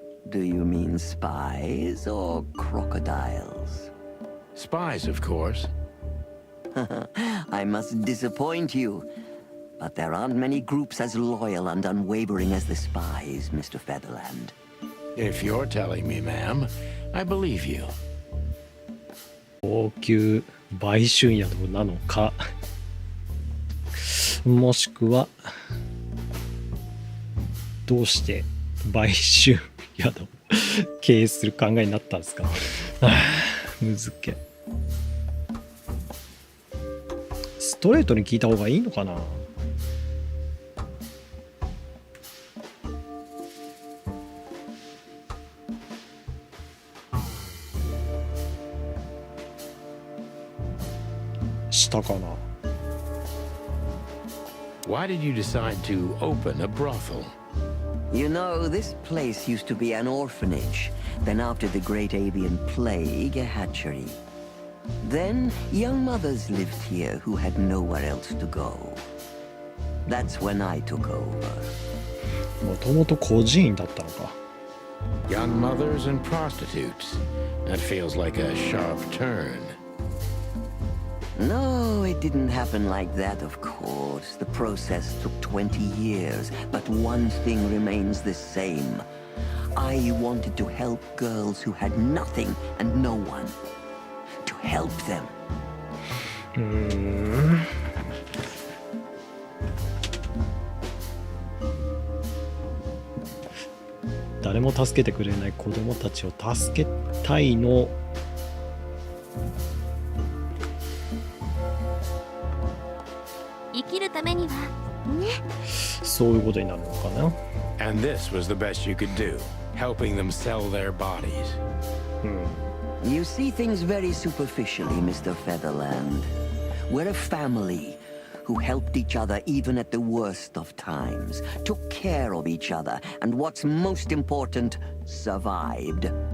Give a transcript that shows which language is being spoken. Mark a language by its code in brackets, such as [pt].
[en] Do you mean spies or crocodiles? Spies, of course. I must disappoint you, but there aren't many groups as loyal and unwavering as the spies, Mr. Featherland. If you're telling me, ma'am, I believe you. [ja] 高級売春宿なのか、もしくはどうして売春宿を経営する考えになったんですか。むずけ。ストレートに聞いた方がいいのかな。したかな。 [en] Why did you decide to open a brothel? You know, this place used to be an orphanage. Then after the Great Avian Plague, a hatchery. Then young mothers lived here who had nowhere else to go. That's when I took over. [ja] もともと孤児院だったのか。 [en] Young mothers and prostitutes. That feels like a sharp turn. No, it didn't happen like that, of course. The process took 20 years, but one thing remains the same. I wanted to help girls who had nothing and no one. To help them. [ja] 誰も助けてくれない子供たちを助けたいの。生きるためにはね。そういうことになるのかな。 [en] And this was the best you could do, helping them sell their bodies. You see things very superficially, Mr. Featherland. We're a family who helped each other even at the worst of times, took care of each other, and what's most important, survived.